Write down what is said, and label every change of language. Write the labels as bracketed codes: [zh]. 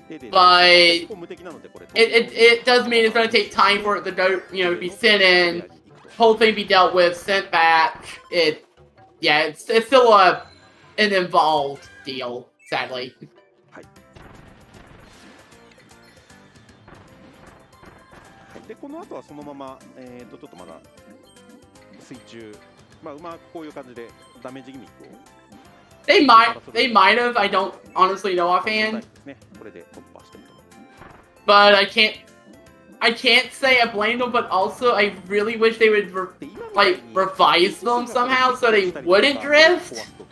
[en] But it does mean it's going to take time for it to go, be sent in, whole thing be dealt with, sent back. It's still an involved deal, sadly. [ja] でこの後はそのまま、ちょっとまだ水中、うまくこういう感じでダメージギミックを。 [en] They might have. I don't honestly know offhand. [ja] これで突破してると。 [en] But I can't say I blame them, but also I really wish they would revise them somehow so they wouldn't drift.